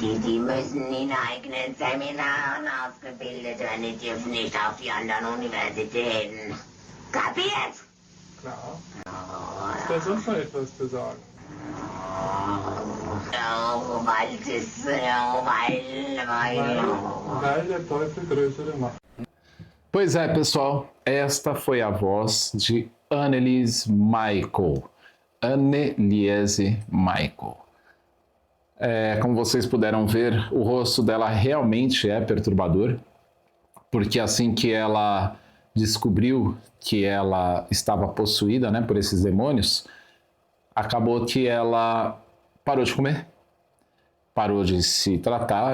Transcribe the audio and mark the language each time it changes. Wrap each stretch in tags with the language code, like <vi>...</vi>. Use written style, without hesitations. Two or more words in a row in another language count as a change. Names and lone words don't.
<de>Die müssen in eigenen Seminaren ausgebildet werden, die dürfen nicht auf die anderen Universitäten. Kapiert? Klar. Ist da sonst noch etwas zu sagen? Weil der Teufel größere Macht.</de> <pt>Pois é, pessoal, esta foi a voz de Anneliese Michael. Anneliese Michael. Como vocês puderam ver, o rosto dela realmente é perturbador, porque assim que ela descobriu que ela estava possuída, né, por esses demônios, acabou que ela parou de comer, parou de se tratar.</pt>